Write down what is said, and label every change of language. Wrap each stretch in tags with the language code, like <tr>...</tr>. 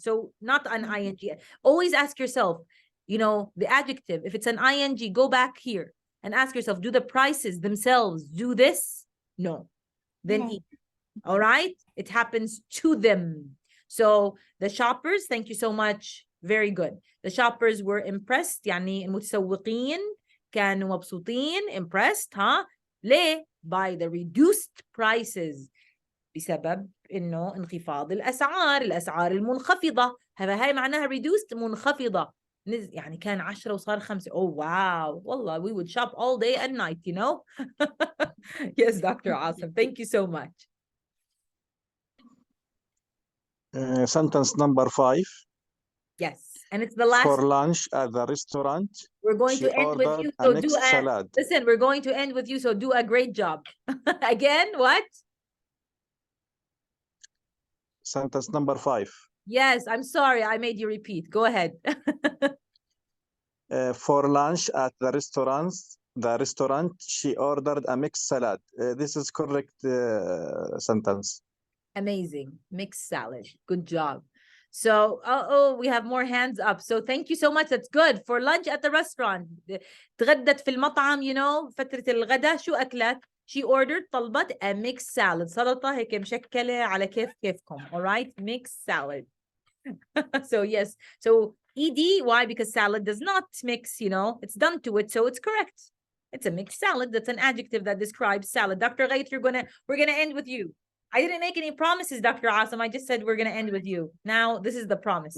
<en>So not an ing. Always ask yourself, you know, the adjective, if it's an ing, go back here and ask yourself, do the prices themselves do this? No. Then No. eat. All right? It happens to them. So the shoppers, thank you so much. Very good. The shoppers were impressed.</en> <ar>يعني المتسوقين كانوا مبسوطين, impressed, ها؟ ليه?</ar> <en>By the reduced prices.</en> <ar>بسبب انه انخفاض الاسعار المنخفضه. هاي معناها reduced, منخفضه. يعني كان 10 وصار 5.</ar> <en>Oh wow,</en> <ar>والله</ar> <en>we would shop all day and night, you know. Yes, Dr. Awesome, thank you so much. Sentence number 5. Yes, and it's the last. For lunch at the restaurant, We're going she to end with ordered you, a so mixed salad. listen, we're going to end with you, so do a great job. Again, what? Sentence number 5. Yes, I'm sorry, I made you repeat. Go ahead. For lunch at the restaurant, she ordered a mixed salad. This is correct sentence. Amazing. Mixed salad. Good job. So, we have more hands up. So thank you so much. That's good. For lunch at the restaurant.</en> <ar>تغدت في المطعم,</ar> <en>you know,</en> <ar>فترة الغداء شو أكلت?</ar> <en>She ordered,</en> <ar>طلبت</ar> <en>a mixed salad.</en> <ar>سلطة هيك مشكلة على كيفكم.</ar> <en>All right? Mixed salad. So yes. So ED, why? Because salad does not mix, you know, it's done to it. So it's correct. It's a mixed salad. That's an adjective that describes salad. Dr. Ghait, we're gonna end with you. I didn't make any promises, Dr. Awesome. I just said we're gonna end with you. Now this is the promise.</en>